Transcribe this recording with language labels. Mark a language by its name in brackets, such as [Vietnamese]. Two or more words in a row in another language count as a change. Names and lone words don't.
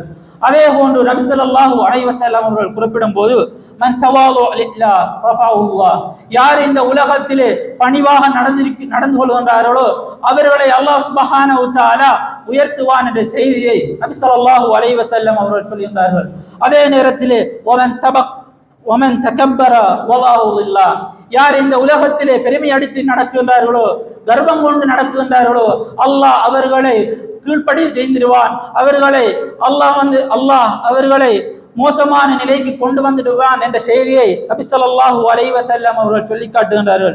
[Tamil] அதே போன்று நபி [Arabic] صلى الله عليه وسلم [Tamil] அவர்கள் குறிப்பிடும் போது [Arabic] من تواضع لله رفعه الله, [Tamil] யார் இந்த உலகத்திலே பணிவாக நடந்து கொள்கின்றார்களோ அவர்களை [Arabic] الله سبحانه وتعالى [Tamil] உயர்த்துவான் என்ற செய்தியை நபி [Arabic] صلى الله عليه وسلم [Tamil] அவர்கள் சொல்லியிருந்தார்கள். அதே நேரத்திலே [Arabic] ومن تكبر والله ظله, [Tamil] யார் இந்த உலகத்திலே பெருமை அடித்து நடக்கின்றார்களோ, கர்வம் கொண்டு நடக்கின்றார்களோ அல்லாஹ் அவர்களை கீழ்ப்படி செய்திருவான். அல்லாஹ் அவர்களை மோசமான நிலைக்கு கொண்டு வந்துடுவான் என்ற செய்தியை நபி [Arabic] صلى الله عليه وسلم [Tamil] அவர்கள் சொல்லி காட்டுகின்றார்கள்.